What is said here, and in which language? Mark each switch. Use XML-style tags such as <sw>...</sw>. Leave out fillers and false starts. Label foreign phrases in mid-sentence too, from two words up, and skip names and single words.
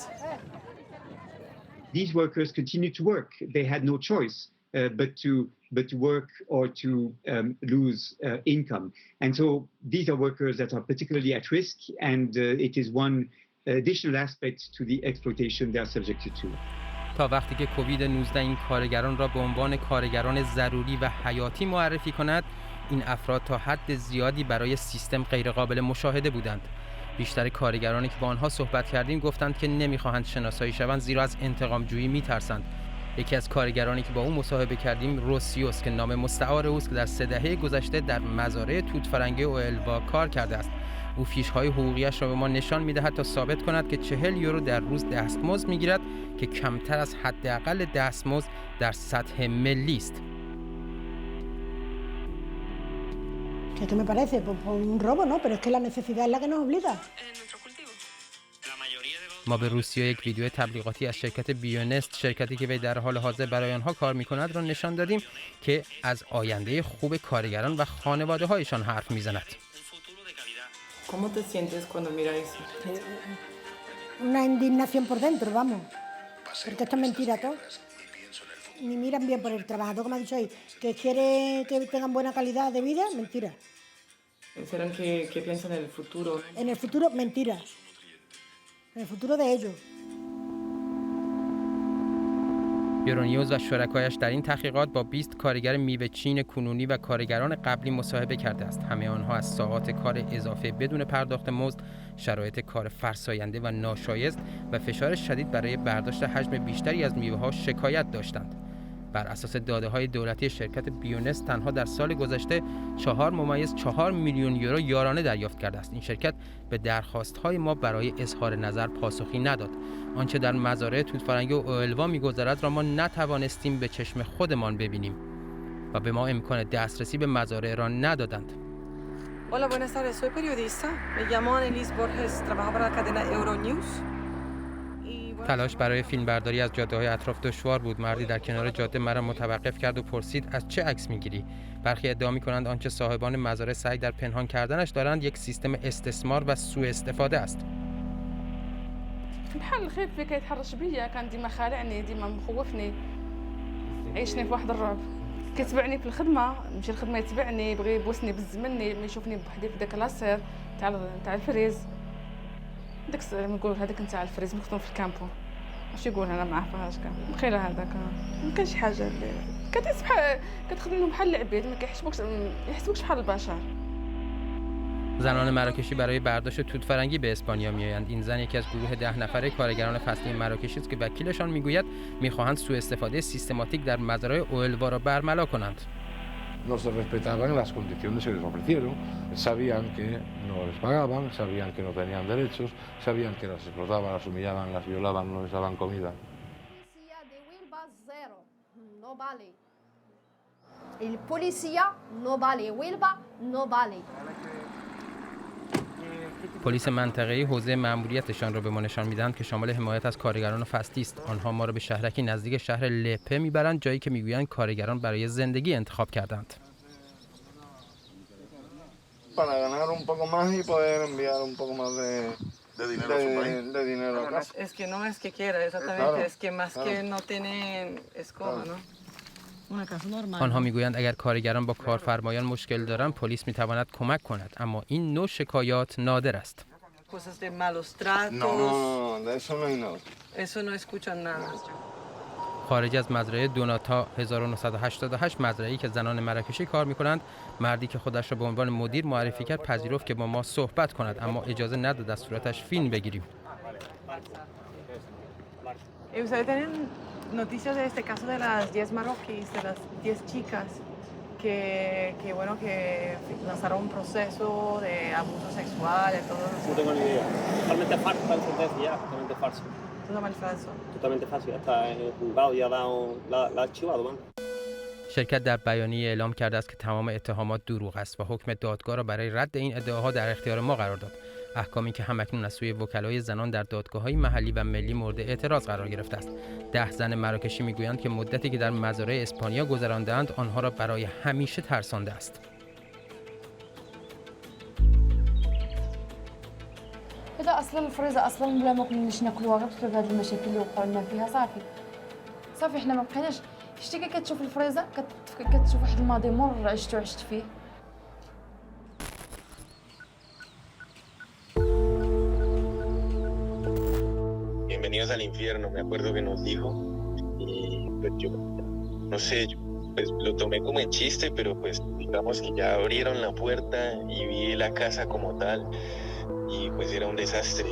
<en>These workers continued to work. They had no choice. but to work or to lose income. And so these are workers that are particularly at risk, and it is one additional aspect to the exploitation they are subjected to.</en> <fa>تا وقتی که کووید 19 این کارگران را به عنوان کارگران ضروری و حیاتی معرفی کند، این افراد تا حد زیادی برای سیستم غیرقابل مشاهده بودند. بیشتر کارگرانی که با آنها صحبت کردیم گفتند که نمی‌خواهند شناسایی شوند زیرا از انتقام جویی می‌ترسند. یکی از کارگرانی که با او مصاحبه کردیم روسیوس که نام مستعار اوست که در 3 دهه گذشته در مزارع توت فرنگی اورپا کار کرده است. او فیش‌های حقوقی‌اش را به ما نشان می‌دهد تا ثابت کند که 40 یورو در روز دستمزد می‌گیرد که کمتر از حداقل دستمزد در سطح ملی است.</fa> <es>¿Qué me parece? Pues un robo, ¿no? Pero es que la necesidad es la que nos obliga.</es> <fa>ما به روسیه یک ویدیو تبلیغاتی از شرکت بیونست، شرکتی که در حال حاضر برای آنها کار می‌کند را نشان دادیم که از آینده خوب کارگران و خانواده‌هایشان حرف می‌زند.</fa> <es>¿Cómo te sientes cuando miras eso? Una indignación por dentro, vamos. Porque esto es mentira todo. Ni miran bien por el trabajador, como ha dicho hoy, que quiere que tengan buena calidad de vida, mentira. ¿Serán que piensan en el futuro? En el futuro, mentira. En el futuro de ellos.</es> <fa>یورونیوز و شرکایش در این تحقیقات با 20 کارگر میوه چین کنونی و کارگران قبلی مصاحبه کرده است. همه آنها از ساعات کار اضافه بدون پرداخت مزد، شرایط کار فرساینده و ناشایست و فشار شدید برای برداشت حجم بیشتری از میوه‌ها شکایت داشتند. بر اساس داده‌های دولتی شرکت بیونست تنها در سال گذشته 4.4 میلیون یورو یارانه دریافت کرده است. این شرکت به درخواست‌های ما برای اظهار نظر پاسخی نداد. آنچه در مزارع توت فرنگی و اورپا می‌گذرد را ما نتوانستیم به چشم خودمان ببینیم و به ما امکان دسترسی به مزارع را ندادند.</fa> <es>Hola, buenas tardes. Soy periodista. Me llamo Annelies Borges. Trabajo para la cadena Euronews.</es> <fa>تلاش برای فیلمبرداری از جاده‌های اطراف دشوار بود. مردی در کنار جاده مرا متوقف کرد و پرسید از چه عکس می‌گیری؟ برخی ادعا می‌کنند آنچه صاحبان مزارع سعی در پنهان کردنش دارند یک سیستم استثمار و سوء استفاده است.</fa> <ar>بحال الخيط اللي كيتحرش بيا كان ديما خالعني ديما مخوفني عيشني في واحد الرعب كيتبعني في الخدمه نمشي للخدمه يتبعني يبغي يبوسني بزمني ما يشوفني بوحدي في داك لاصير تاع الفريز داك نقول هذاك نتاع الفريز مخدوم في الكامبو واش يقول انا ما عرفهاش كان مخيله هذاك ما كانش شي حاجه اللي كتحس بحال كتخدم بحال العباد ما يحسبوكش بحال البشر.</ar> <fa>زنان مراکشی برای برداشت توت فرنگی به اسپانیا میآیند. این زن یکی از گروه 10 نفره کارگران فصلی مراکشی است که وکیلشان میگوید میخواهند سوء استفاده سیستماتیک در مزارع اورپا را برملا کنند.</fa> <es>No se respetaban las condiciones que les ofrecieron, sabían que no les pagaban, sabían que no tenían derechos, sabían que las explotaban, las humillaban, las violaban, no les daban comida. No vale. El policía no vale, Huelva no vale.</es> <fa>پلیس منطقه‌ای حوزه مأموریتشان را به ما نشان می‌دهند که شامل حمایت از کارگران فصلی است. آنها ما را به شهرکی نزدیک شهر لپه می‌برند، جایی که می‌گویند کارگران برای زندگی انتخاب کردند.</fa> <es>Para ganar un poco más y poder enviar un pogo más de dinero a casa. Es que no es que quiera, exactamente, es que más que no tienen escoba, ¿no?</es> <fa>آنها میگویند اگر کارگران با کارفرمایان مشکل دارند پلیس میتواند کمک کند، اما این نوع شکایات نادر است. خارج از مزرعه دوناتا 1988 مزرعه‌ای که زنان مراکشی کار میکنند، مردی که خودش را به عنوان مدیر معرفی کرد پذیرفت که با ما صحبت کند، اما اجازه نداد از صورتش فیلم بگیریم.</fa> <es>Noticias de este caso de las 10 marroquíes, de las 10 chicas que bueno que lanzaron un proceso de abuso sexual y todo eso. No tengo ni idea. Totalmente falso, está en sentencia, totalmente falso. Totalmente falso. Totalmente falso, ya está en el juzgado y la archivado, man.</es> <fa>شرکت در بیانیه اعلام کرده است که تمام اتهامات دروغ است و حکم دادگاه را برای رد این ادعاها در اختیار ما قرار داد. احکامی که همکنون از سوی وکلای زنان در دادگاه‌های محلی و ملی مورد اعتراض قرار گرفته است. 10 زن مراکشی میگویند که مدتی که در مزارع اسپانیا گذرانده‌اند آنها را برای همیشه ترسانده است.</fa> <ar>هذا اصلا الفريزه اصلا بلا ما كناش ناكلوها غير بسبب هذه المشاكل اللي وقعوا لنا فيها صافي احنا ما بقيناش شتي كي كتشوف الفريزه كتشوف واحد الماضي مر عشت فيه.</ar> <es>Bienvenidos al infierno, me acuerdo que nos dijo, y pues yo, no sé, pues lo tomé como en chiste, pero pues digamos que ya abrieron la puerta y vi la casa como tal, y pues era un desastre.</es>